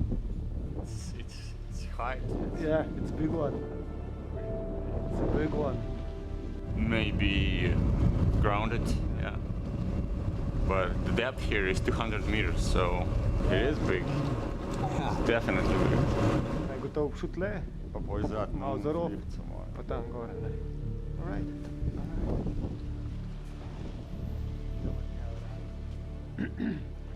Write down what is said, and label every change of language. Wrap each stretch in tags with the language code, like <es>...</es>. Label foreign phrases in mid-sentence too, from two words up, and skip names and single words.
<en>It's high. Yeah, it's a big one. It's a big one. Maybe grounded, yeah. But the depth here is 200 meters, so it is big. Definitely big.</en> <sl>Aj gotov šel tle, Pa boj zad, malo za rob, zlivco moje. pa tam gore. Ne?</sl> <en>Alright.</en>